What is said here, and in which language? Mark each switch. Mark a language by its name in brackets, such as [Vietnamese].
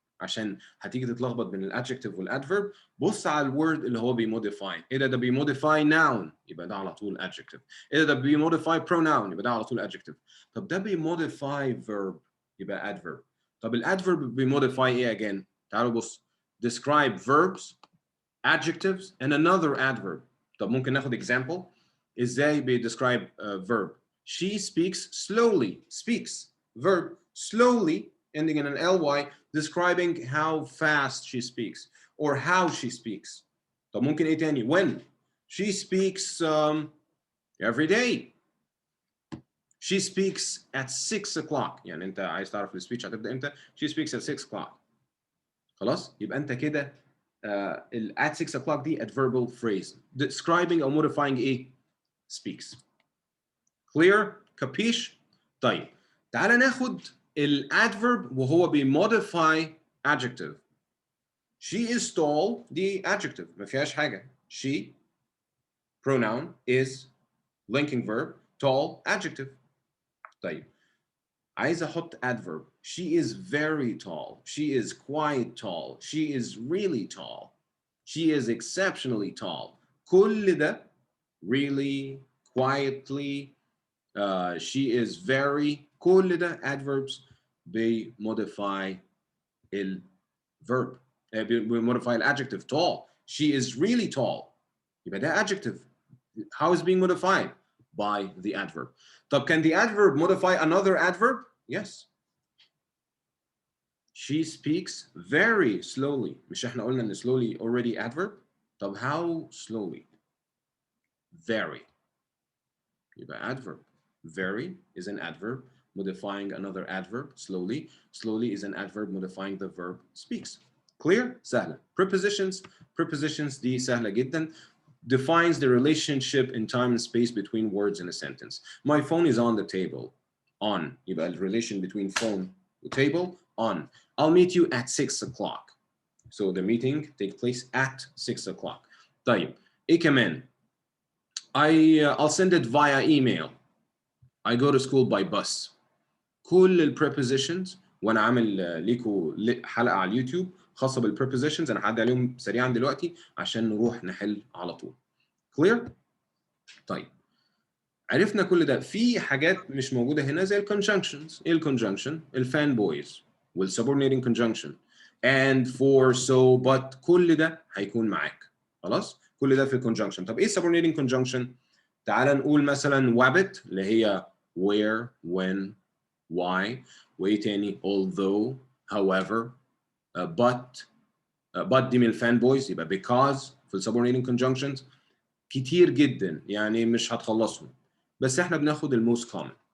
[Arabic] عشان هتيجي تتلخبط بين الادجكتيف والادفيرب، بص على الورد اللي هو بيموديفاي. ايه ده بيموديفاي ناون، يبقى ده على طول adjective. ايه ده بيموديفاي pronoun، يبقى ده على طول adjective. طب ده بيموديفاي verb، يبقى adverb. طب الادفيرب بيموديفاي ايه again؟ تعالوا بص. [English] describe verbs, adjectives and another adverb. [Arabic] طب ممكن ناخد example ازاي بيدescribe verb. [English] She speaks slowly. Speaks verb slowly ending in an ly, describing how fast she speaks or how she speaks. [Arabic] طب ممكن ايه تاني؟ when. [English] She speaks every day. She speaks at 6 o'clock. [Arabic] يعني انت عايز تعرف السبيتش هتبدا امتى؟ [English] She speaks at 6 o'clock. خلاص؟ يبقى انت كده at 6 o'clock دي adverbial phrase describing or modifying ايه؟ speaks. Clear? Capiche? [Arabic] طيب تعالى ناخد الادفيرب وهو بيموديفاي adjective. [English] She is tall دي adjective [Arabic] ما فيهاش حاجة. [English] She pronoun is linking verb, tall adjective. [Arabic] طيب عايز احط adverb. [English] She is very tall. She is quite tall. She is really tall. She is exceptionally tall. كل ده really, quietly, she is very، كل ده adverbs بيموديفاي الverb، بيموديفاي الadjective tall. She is really tall. [Arabic] يبقى ده adjective. [English] How is being modified? By the adverb. طب can the adverb modify another adverb? Yes. She speaks very slowly. [Arabic] مش احنا قلنا ان slowly already adverb? [English] طب how slowly? Very. يبقى adverb. Very is an adverb modifying another adverb slowly. Slowly is an adverb modifying the verb speaks. Clear? [Arabic] سهلة. [English] Prepositions. [Arabic] Prepositions دي سهلة جدا. [English] Defines the relationship in time and space between words in a sentence. My phone is on the table. On. يبقى the relation between phone and table. On. I'll meet you at 6 o'clock. So the meeting takes place at 6 o'clock. [Arabic] طيب. إيه كمان؟ [English] I'll send it via email. I go to school by bus. [Arabic] كل ال prepositions وانا عامل ليكم حلقه على اليوتيوب خاصه بال prepositions انا هعدي عليهم سريعا دلوقتي عشان نروح نحل على طول. Clear؟ طيب عرفنا كل ده. في حاجات مش موجوده هنا زي ال conjunctions. ايه ال conjunction؟ ال fan boys وال subordinating conjunction and for so but كل ده هيكون معاك. خلاص؟ كل ده في ال conjunction. طب ايه subordinating conjunction؟ تعال نقول مثلا wabbit اللي هي where, when, why, وايه تاني although, however, but دي من الفان بويز يبقى because في ال subordinating conjunctions كتير جدا يعني مش هتخلصهم بس احنا بناخد ال most common.